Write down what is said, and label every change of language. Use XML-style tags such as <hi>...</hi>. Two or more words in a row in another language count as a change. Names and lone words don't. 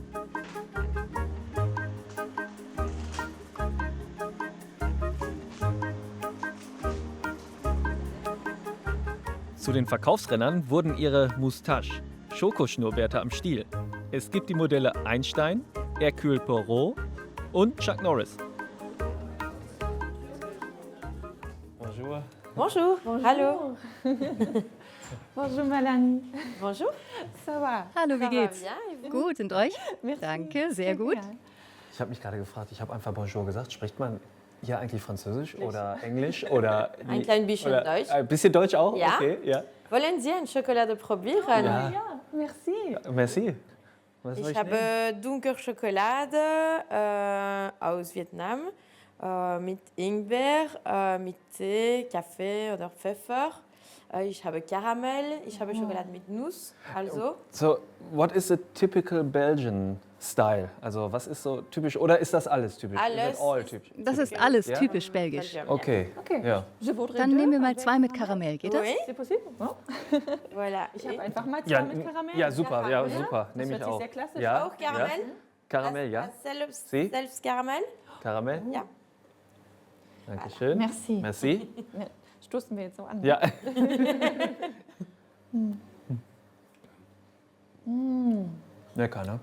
<de>Zu den Verkaufsrennern wurden ihre Moustache, Schokoschnurrbärte am Stiel. Es gibt die Modelle Einstein, Hercule Poirot und Chuck Norris.</de> <fr>Bonjour. Bonjour. Hallo. Bonjour Melanie. Bonjour. Ça va?</fr> <de>Hallo, wie</de> <fr>Ça va</fr> <de>geht's?</de> <fr>bien, et vous?</fr> <de>Gut, und euch?</de> <fr>Merci.</fr> <de>Danke, sehr gut. Ich habe mich gerade gefragt, ich habe einfach Bonjour gesagt. Spricht man hier eigentlich Französisch oder Englisch? Oder Ein klein bisschen Deutsch. Ein bisschen Deutsch auch? Ja. Okay, ja. Wollen Sie eine Schokolade probieren? Ja.</de> <fr>Merci. Merci.</fr> <de>Was soll Ich nehmen? habe dunkle Schokolade aus Vietnam mit Ingwer, mit Tee, Kaffee oder Pfeffer. Ich habe Karamell, ich habe Schokolade mit Nuss. Also.</de> <en>So, what is the typical Belgian style?</en> <de>Also, was ist so typisch? Oder ist das alles typisch? Alles</de> <en>Is it all typisch?</en> <de>Das ist alles Ja? typisch belgisch. Okay. Ja. Dann nehmen wir mal 2 mit Karamell, geht das?</de> <fr>Oui. C'est possible? Voilà.</fr> <de>Ich habe einfach mal 2 Ja, mit Karamell. ja, super, ja, Ja. super. Das Nehme hört ich sich auch. sehr klassisch Ja? Auch Karamell? Ja? Karamell, ja. Sie? Selbst Karamell? Karamell? Ja. Dankeschön.</de> <fr>Merci. Merci.</fr> <de>Stoßen wir jetzt so an. Ja. Lecker, ne?</de>